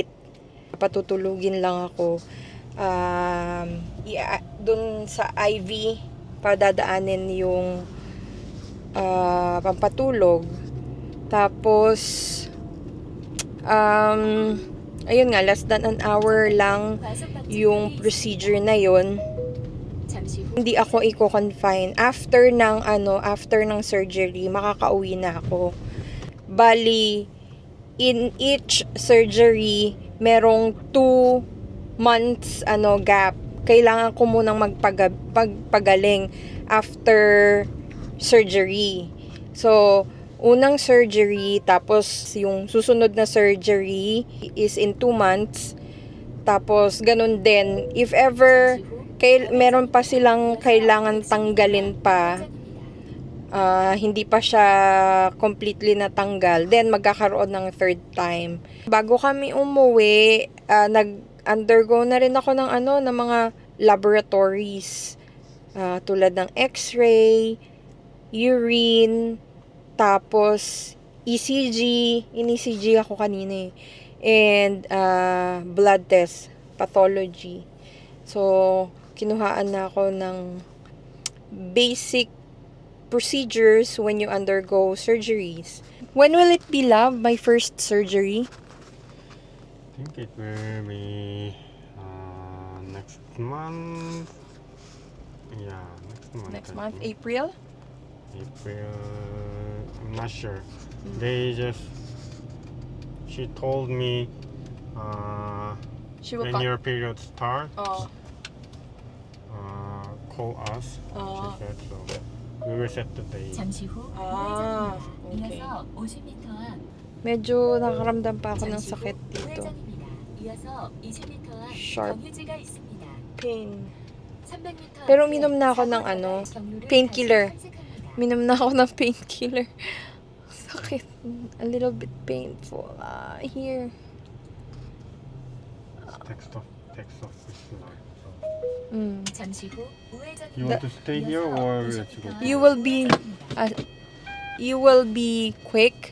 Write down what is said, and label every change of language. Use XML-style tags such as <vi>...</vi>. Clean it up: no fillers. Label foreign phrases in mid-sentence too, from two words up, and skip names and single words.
<tl>Patutulugin lang ako. Doon sa IV, padadaanin yung pampatulog. Tapos, ayun nga,</tl> <en>less than an hour</en> <tl>lang yung</tl> <en>procedure</en> <tl>na yun. Hindi ako i-confine. After ng surgery, makakauwi na ako. Bali,</tl> <en>in each surgery, merong 2 months gap.</en> <tl>Kailangan ko munang magpagaling</tl> <en>after surgery.</en> <tl>So, unang surgery, tapos yung susunod na surgery</tl> <en>is in 2 months.</en> <tl>Tapos, ganun din.</tl> <en>If ever</en> <tl>meron pa silang kailangan tanggalin pa, hindi pa siya completely natanggal, then magkakaroon ng</tl> <en>third time.</en> <tl>Bago kami umuwi, Nag-undergo na rin ako ng ng mga laboratories. Tulad ng X-ray, urine, tapos ECG. In-ECG ako kanina eh.</tl> <en>And blood test, pathology. So,</en> <tl>kinuhaan na ako ng</tl> <en>basic procedures when you undergo surgeries. When will it be, love, my first surgery? I think it will be next month. Yeah, next month. Next I month, think. April? April. I'm not sure. She told me She will when your period starts, Oh. call us. Oh. She said so. We will set the date.</en> <ko>잠시 후 Ah, 우회전입니다.</ko> <en>okay.</en> <ko>이어서 50m 앞.</ko> <tl>Medyo nakaramdam pa ako ng</tl> <ko>잠시 후</ko> <tl>sakit dito.</tl> <ko>우회전입니다. 이어서 20m 앞</ko> <en>Sharp.</en> <ko>경유지가 있습니다.</ko> <en>Pain.</en> <ko>300m</ko> <tl>Pero</tl> <ko>앞에</ko> <tl>uminom na ako ng</tl> <ko>경로를</ko> <tl>painkiller.</tl> <ko>다시 탐색합니다.</ko> <tl>Minom na ako ng painkiller. Sakit.</tl> <en>A little bit painful. Here. Text of this line. So. Mm.</en> <ko>잠시 후 우회전입니다.</ko> <en>You want to stay here or let's go? You will be quick.</en>